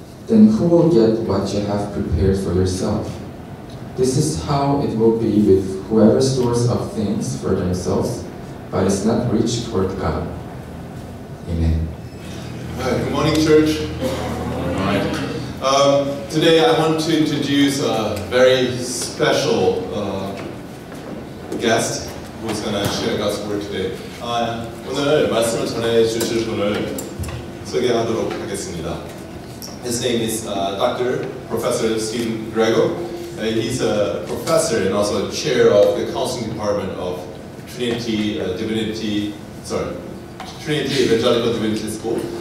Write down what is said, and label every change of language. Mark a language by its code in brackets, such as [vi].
[en] Then who will get what you have prepared for yourself? This is how it will be with whoever stores up things for themselves, but is not rich toward God." Amen. Good morning, church. All right. Today I want to introduce a very special guest who's going to share God's word today. [ko] 오늘 말씀을 전해 주실 분을 소개하도록 하겠습니다. [en] His name is Dr. Professor Stephen Grego. He's a professor and also a chair of the counseling department of Trinity Evangelical Divinity School.